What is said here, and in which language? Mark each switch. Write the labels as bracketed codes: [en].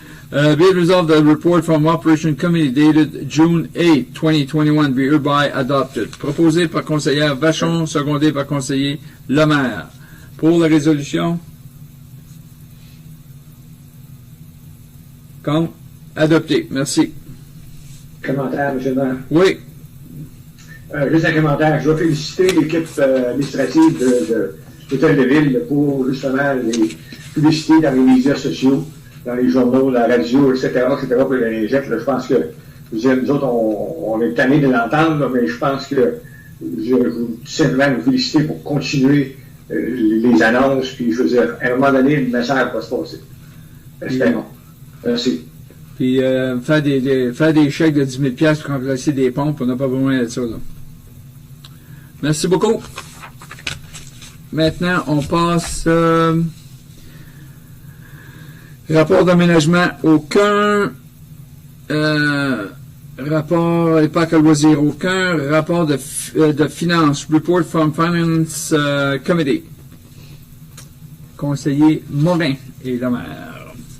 [en] Be it resolved that the report from Operation Committee dated June 8, 2021 be hereby adopted. [fr] Proposé par conseillère Vachon, secondé par conseiller Lemaire. Pour la résolution? Contre? Adopté. Merci. Commentaire, M. le maire. Oui. Juste un commentaire. Je veux féliciter l'équipe administrative de l'Hôtel de Ville pour justement les publicités dans les médias sociaux, dans les journaux, la radio, etc. pour les lingettes. Je pense que, nous autres, on est tannés de l'entendre, mais je pense que je veux tout simplement vous féliciter pour continuer les annonces, puis je veux dire, à un moment donné, le message va se passer. Espérons. Merci. Puis faire des chèques de 10 000 $, pour remplacer des pompes, on n'a pas besoin de ça. Là. Merci beaucoup. Maintenant, on passe rapport d'aménagement. Aucun rapport parc à loisirs. Aucun rapport de finance. [en] Report from Finance Committee. [fr] Conseiller Morin et le maire.